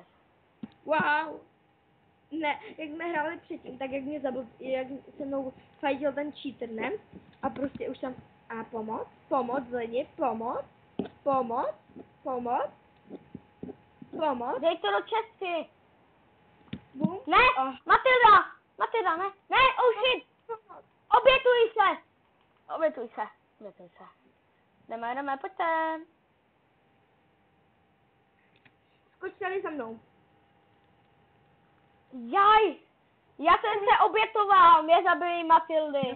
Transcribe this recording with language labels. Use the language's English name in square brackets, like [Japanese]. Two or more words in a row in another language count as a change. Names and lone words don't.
[Czech] Wow! Ne, jak jsme hráli předtím, tak jak mě zabil, jak se mnou fajtil ten cheater, ne? A prostě už tam, a pomoc lidi, pomoc. Dej to do čestky. Bum. Ne, Matilda, ne, [English] oh shit. [Czech] Obětuj se. Jdeme, pojďte. Skoč tady za mnou. Jaj, já jsem se obětoval, mě zabili Matildy.